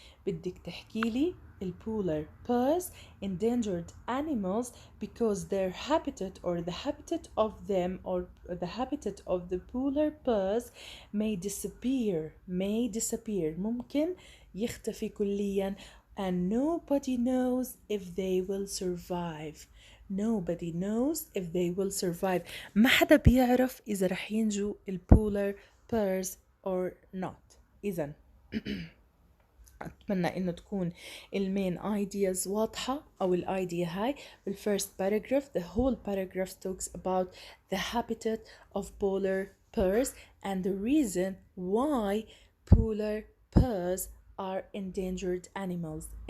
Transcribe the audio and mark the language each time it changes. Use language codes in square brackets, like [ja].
[ar] بدك تحكي لي [en] polar bears endangered animals because their habitat or the habitat of them or the habitat of the polar bears may disappear [ar] ممكن يختفي كليا [en] and nobody knows if they will survive. Nobody knows if they will survive. [ar] ما حدا بيعرف إذا رح ينجو [en] polar bears or not. [ar] إذن أتمنى إنه تكون المين ideas واضحة أو الidea هاي. [en] بالfirst paragraph the whole paragraph talks about the habitat of polar bears and the reason why polar bears are endangered animals.